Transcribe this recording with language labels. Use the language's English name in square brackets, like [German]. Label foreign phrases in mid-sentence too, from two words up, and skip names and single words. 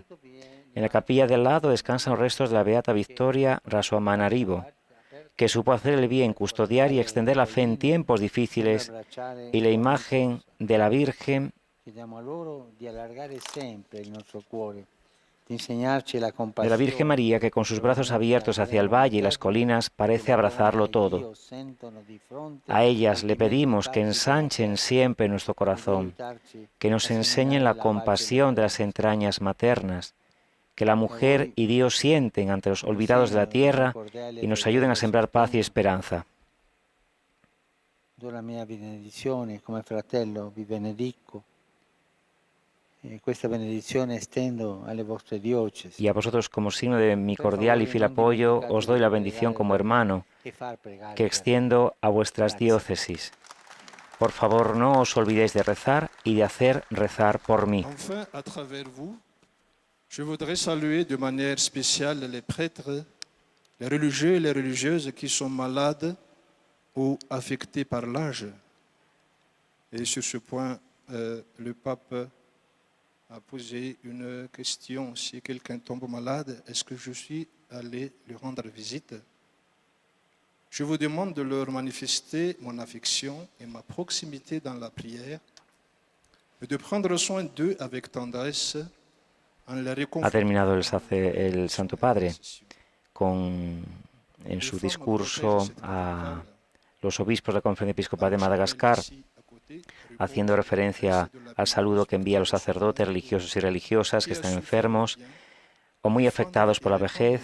[Spanish] En la capilla de al lado descansan los restos de la beata Victoria Rasuamanarivo, que supo hacer el bien, custodiar y extender la fe en tiempos difíciles, y la imagen de la Virgen María, que con sus brazos abiertos hacia el valle y las colinas parece abrazarlo todo. A ellas le pedimos que ensanchen siempre nuestro corazón, que nos enseñen la compasión de las entrañas maternas, que la mujer y Dios sienten ante los olvidados de la tierra y nos ayuden a sembrar paz y esperanza. [Italian] Do la mia benedizione come fratello, vi benedico. Questa benedizione estendo alle vostre diocesi. [Spanish] Y a vosotros, como signo de mi cordial y fiel apoyo, os doy la bendición como hermano que extiendo a vuestras diócesis. Por favor, no os olvidéis de rezar y de hacer rezar por mí. [French] Enfin, à travers vous, je voudrais saluer de manière spéciale les prêtres, les religieux et les religieuses qui sont malades ou affectés par l'âge. Et sur ce point, le pape a posé une question. Si quelqu'un tombe malade, est-ce que je suis allé lui rendre visite? Je vous demande de leur manifester mon affection et ma proximité dans la prière et de prendre soin d'eux avec tendresse en les réconfortant. [Spanish] Ha terminado el Santo Padre en su discurso a los obispos de la Conferencia Episcopal de Madagascar, haciendo referencia al saludo que envía a los sacerdotes religiosos y religiosas que están enfermos o muy afectados por la vejez.